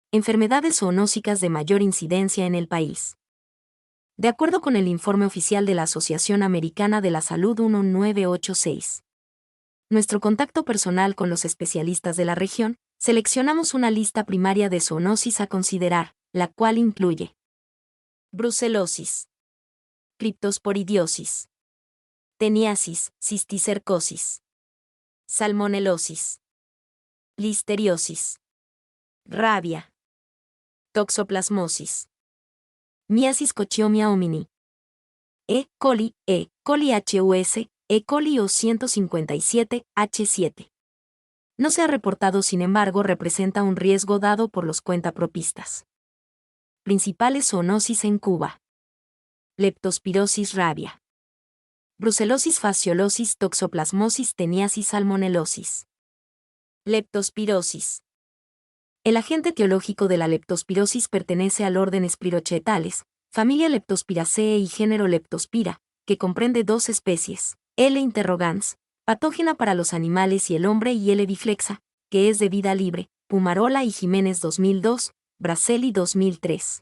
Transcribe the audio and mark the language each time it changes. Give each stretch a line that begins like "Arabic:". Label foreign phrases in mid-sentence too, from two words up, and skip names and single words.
Spanish: Enfermedades zoonósicas de mayor incidencia en el país. De acuerdo con el informe oficial de la Asociación Americana de la Salud 1986. Nuestro contacto personal con los especialistas de la región, seleccionamos una lista primaria de zoonosis a considerar, la cual incluye brucelosis, criptosporidiosis, teniasis, cisticercosis, salmonelosis, listeriosis, rabia, toxoplasmosis, miasis cochiomia homini, coli HUS, coli O157H7. No se ha reportado, sin embargo, representa un riesgo dado por los cuentapropistas. Principales zoonosis en Cuba: leptospirosis rabia, brucelosis fasciolosis, toxoplasmosis, teniasis, salmonelosis. Leptospirosis. El agente etiológico de la leptospirosis pertenece al orden Spirochaetales, familia Leptospiraceae y género Leptospira, que comprende dos especies, L. interrogans, patógena para los animales y el hombre, y L. biflexa, que es de vida libre, Pumarola y Jiménez 2002, Braselli 2003.